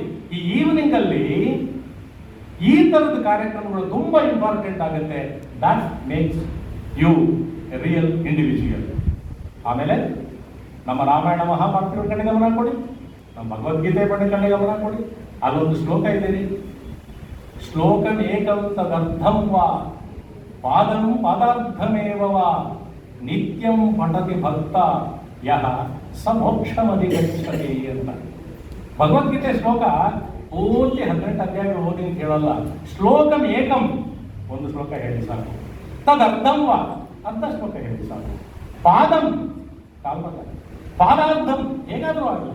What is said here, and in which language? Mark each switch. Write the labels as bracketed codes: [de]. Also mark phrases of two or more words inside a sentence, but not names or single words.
[kn] ಈ ಈವ್ನಿಂಗ್ ಅಲ್ಲಿ ಈ ಥರದ ಕಾರ್ಯಕ್ರಮಗಳು ತುಂಬ ಇಂಪಾರ್ಟೆಂಟ್ ಆಗುತ್ತೆ. [en] That makes you a real individual. [kn] ಆಮೇಲೆ ನಮ್ಮ ರಾಮಾಯಣ ಮಹಾಭಾರತಗಳ ಕಡೆ ಗಮನ ಕೊಡಿ, ನಮ್ಮ ಭಗವದ್ಗೀತೆ ಕಡೆ ಗಮನ ಕೊಡಿ. ಅಲ್ಲೊಂದು ಶ್ಲೋಕ ಇದೆ ರೀ, [sa] ಶ್ಲೋಕಂ ಏಕಂ ತದರ್ಥಂ ವಾ ಪಾದಂ ಪಾದಾರ್ಥಮೇವ ವಾ ನಿತ್ಯಂ ಪಠತಿ ಭಕ್ತ ಯಹ ಸ ಮೋಕ್ಷಮಧಿಗಚ್ಚತಿ ಅಂತ. [kn] ಭಗವದ್ಗೀತೆ ಶ್ಲೋಕ ಪೂರ್ತಿ 18 ಅಧ್ಯಾಯಗಳು ಓದಿ ಅಂತ ಹೇಳಲ್ಲ. [sa] ಶ್ಲೋಕಂ ಏಕಂ, [kn] ಒಂದು ಶ್ಲೋಕ ಹೇಳಿ ಸಾಕು. [sa] ತದರ್ಥಂ ವಾ, [kn] ಅರ್ಧ ಶ್ಲೋಕ ಹೇಳಿ ಸಾಕು. ಪಾದಂ, ಕಾಲ್ಪದ, ಪಾದಾರ್ಧಂ, ಹೇಗಾದರೂ ಆಗಲಿ.